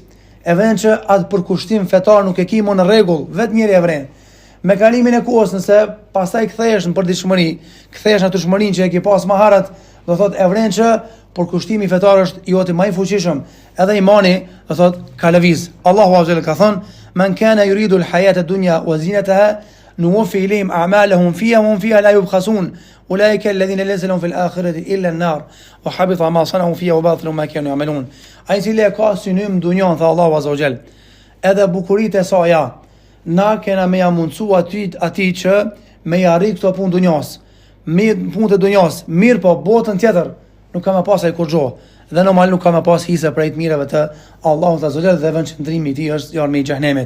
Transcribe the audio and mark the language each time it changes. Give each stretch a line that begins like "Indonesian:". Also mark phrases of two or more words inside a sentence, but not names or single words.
Albanian: E vren që atë përkushtim fetar nuk e ki më në rregull, vetë njëri e vren. Me kalimin e kohës, nëse pastaj kthehesh në përditshmëri, kthehesh në tushmërinë që e ke pas më herët, do thotë e vren që përkushtimi fetar është joti më i fuqishëm, edhe imani do thotë ka lëviz. Allahu
Arabic: عز وجل
Albanian: ka thënë:
Arabic: "من كان يريد الحياة الدنيا وزينتها نوف إليهم أعمالهم فيها وهم فيها لا يبخسون أولئك الذين ليس لهم في الآخرة إلا النار وحبط ما صنعوا فيها وباطل ما كانوا يعملون."
Albanian: Ai cili e ka synim dunjon, tha Allahu
Arabic: عز وجل,
Albanian: edhe bukuritë e saj, na kena me ja mundësu ati që me ja arrit këto punë dunjas, punë të dunjas, mirë po botën tjetër nuk ka me pas ai kur gjo, dhe normal nuk ka me pas hise prej të mireve të Allahut
Arabic: عز وجل,
Albanian: dhe vendqëndrimi i tij është jarmi i xhenemit.